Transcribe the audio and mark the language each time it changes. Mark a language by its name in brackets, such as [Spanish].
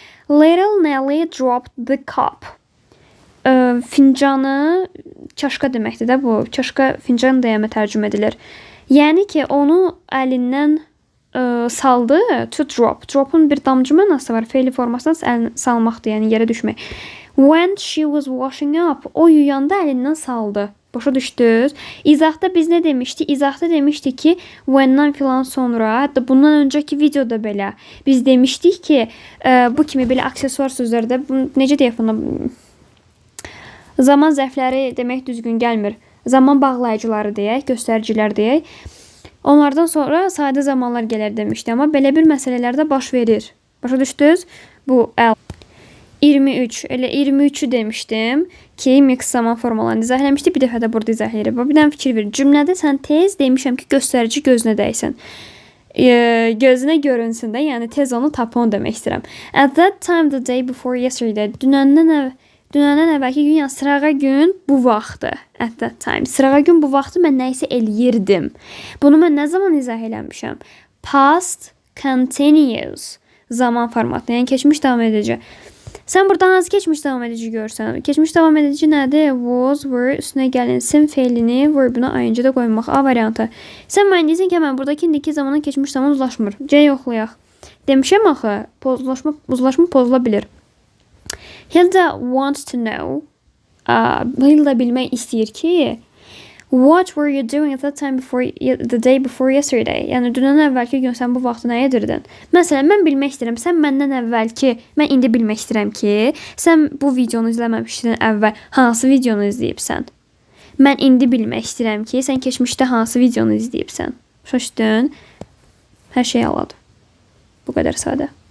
[English] Little Nelly dropped the cup. [Azerbaijani] Fincanı, çaşka deməkdir də bu. Çaşka fincan deyəmə tərcümə edilir. Yəni ki, onu əlindən saldı, to drop. Drop'un bir damcı mənası var. Fe'li formasından salmaqdır, yəni yerə düşmək. [English] When she was washing up, [Azerbaijani] o yuyanda əlindən saldı. Başa düşdünüz? İzahda biz nə demişdik? İzahda demişdik ki, when'dan filan sonra, hətta bundan öncəki videoda belə biz demişdik ki, bu kimi belə aksesuar sözlərdə necə deyək bunu? Zaman zərfləri demək düzgün gəlmir. Zaman bağlayıcıları deyək, göstəricilər deyək. Onlardan sonra sadə zamanlar gələr demişdi, amma belə bir məsələlərdə baş verir. Başa düşdünüz? Bu 23, elə 23'ü demişdim ki, mix zaman formalarını izah eləmişdik. Bir dəfə də burada izah eləyirik. Bir dənə fikir ver. Cümlədə sən tez demişəm ki, göstərici gözünə dəysin. Gözünə görünsün də, yəni tez onu tapon demək istəyirəm. [English] At that time the day before yesterday. [Azerbaijani] Dünəndən əvvəlki gün, yəni sırağa gün bu vaxtı. [English] At that time. [Azerbaijani] Sırağa gün bu vaxtı mən nə isə eləyirdim. Bunu mən nə zaman izah eləmişəm? Past continuous. Zaman formatı. Yəni keçmiş davam edici. Sən burada hansı keçmiş davam edici görsən? Keçmiş davam edici nədir? Was, were, üstünə gəlinsin fe'lini verbuna ing-də qoymaq. A variantı. Sən mən deyirsən ki, mən buradakı indiki zamanın keçmiş zaman uzlaşmır. C yoxlayaq. Demişəm axı, uzlaşma pozula bilir. [English] Hilda wants to know. [Azerbaijani] Hilda bilmək istəyir ki, [English] what were you doing at that time the day before yesterday? [Azerbaijani] Yəni dünəndən əvvəlki gün sən bu vaxtı nə edirdin? Məsələn, mən bilmək istəyirəm, sən məndən əvvəlki, mən indi bilmək istəyirəm ki, sən bu videonu izləməmişdən əvvəl hansı videonu izləyibsən? Mən indi bilmək istəyirəm ki, sən keçmişdə hansı videonu izləyibsən? Şaşdın? Hər şey aladı. Bu qədər sadə.